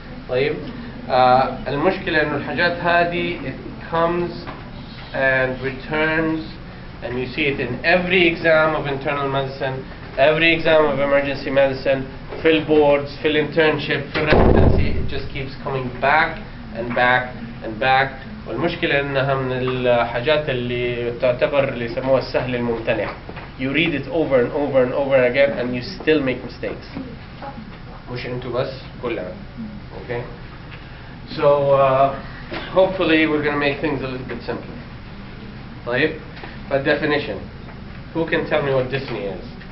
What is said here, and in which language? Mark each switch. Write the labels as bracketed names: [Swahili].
[Arabic] طيب, المشكلة إنه الحاجات هذه [English] it comes and returns, and you see it in every exam of internal medicine, every exam of emergency medicine, fill boards, fill internship, fill residency. It just keeps coming back and back and back. [Arabic] والمشكلة إنها من الحاجات اللي تعتبر اللي يسموها السهل الممتنع. [English] You read it over and over and over again and you still make mistakes. [Arabic] مش انتوا بس كلنا. [English] Okay. So hopefully we're going to make things a little bit simpler. [Arabic] طيب, [English] by definition, who can tell me what dyspnea is?